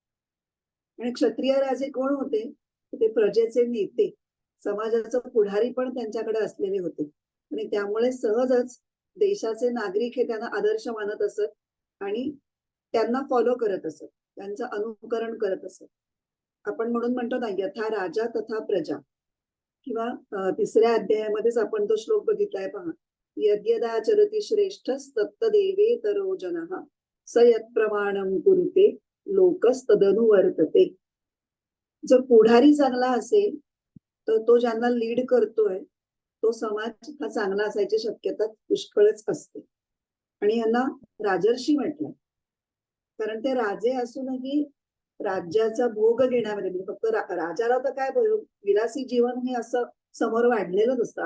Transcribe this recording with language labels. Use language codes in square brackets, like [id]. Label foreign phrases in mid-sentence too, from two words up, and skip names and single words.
[mr] आणि क्षत्रिय राजे कोण होते? ते प्रजेचे नेते, समाजाचं पुढारी पण त्यांच्याकडे असलेले होते आणि त्यामुळे सहजच देशाचे नागरिक हे त्यांना आदर्श मानत असत आणि त्यांना फॉलो करत असत, त्यांचं अनुकरण करत असत. आपण म्हणून म्हणतो ना [sa] यथा राजा तथा प्रजा. [mr] किंवा 3ऱ्या अध्यायामध्येच आपण तो श्लोक बघितलाय पहा. [sa] यद्यदाचरति श्रेष्ठस्तत्तदेवेतरो जनः स यत्प्रमाणं कुरुते लोकस्तदनुवर्तते. [mr] जर पुढारी चांगला असेल तर तो ज्यांना लीड करतोय तो समाज हा चांगला असायची शक्यता पुष्कळच असते. आणि यांना राजर्षी म्हटलं कारण ते राजे असूनही राज्याचा भोग घेण्यामध्ये, म्हणजे फक्त राजाला तर काय विलासी जीवन हे असं समोर वाढलेलंच असतं.